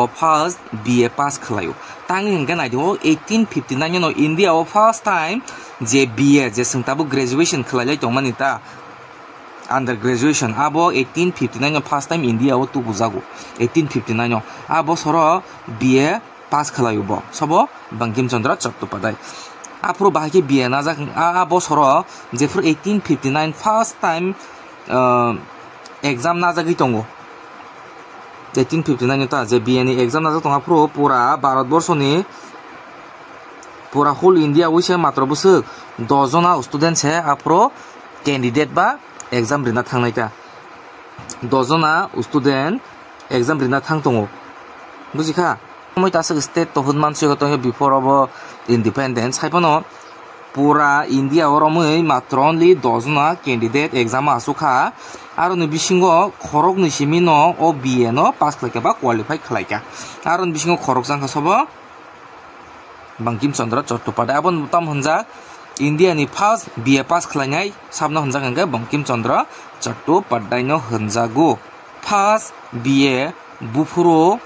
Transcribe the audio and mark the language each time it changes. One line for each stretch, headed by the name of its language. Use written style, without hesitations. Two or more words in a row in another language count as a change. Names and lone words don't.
English: first BA pass
Kok Borok: khlayo tangi hingga nai do 1859 no India o
English: first time
Kok Borok: je BA je sungtabu graduation khlailai tongmani ta
English: under graduation
Kok Borok: abo 1859 no
English: first time
Kok Borok: India o tu bujago 1859 no abo soro
English: BA pass
Kok Borok: khlayo bo sobo Bankim Chandra Chattopadhyay apro bahagi BA na jak abo soro je
English: for 1859 first time
Kok Borok: exam na jagi tongo 1859 ta je BA ni exam na jak tonga pro pura Bharatborsho ni pura
English: whole India wise
Kok Borok: matro busuk 10 jona student se apro candidate ba exam rina thangnai ta 10 jona student exam rina thang tongo bujikha moi ta state to hunman se to
English: before of independence
Kok Borok: haipano pura India oromoi matro only 10 jona candidate exam asukha aro ni bisingo khorok ni simino o BA no pass khlaika ba qualify khlaika aro ni bisingo khorok jangkha sobo Bankim Chandra Chattopadhyay abon tam hunja India ni
English: first BA pass
Kok Borok: khlainai sabna hunja hangga Bankim Chandra Chattopadhyay no hunjago
English: first BA
Kok Borok: bufuro